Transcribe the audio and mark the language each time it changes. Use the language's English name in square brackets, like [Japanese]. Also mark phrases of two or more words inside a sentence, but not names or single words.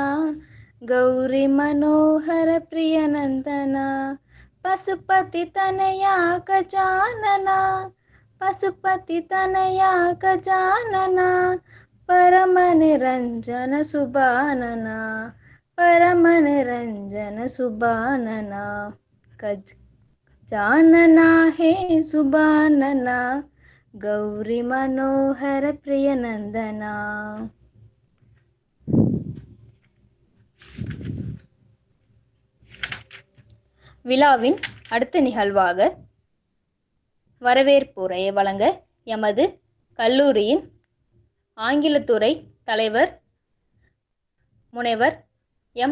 [Sanskrit] गौरी मनोहर प्रिय नंदना पशुपति तनया गजानना पशुपति तनया गजानना परम निरंजन सुबानना परम निरंजन सुबानना गजानना हे सुबानना गौरी मनोहर प्रिय नंदना. [Tamil] விழாவின் அடுத்த நிகழ்வாக வரவேற்புரையை வழங்க எமது கல்லூரியின் ஆங்கிலத்துறை தலைவர் முனைவர் எம்.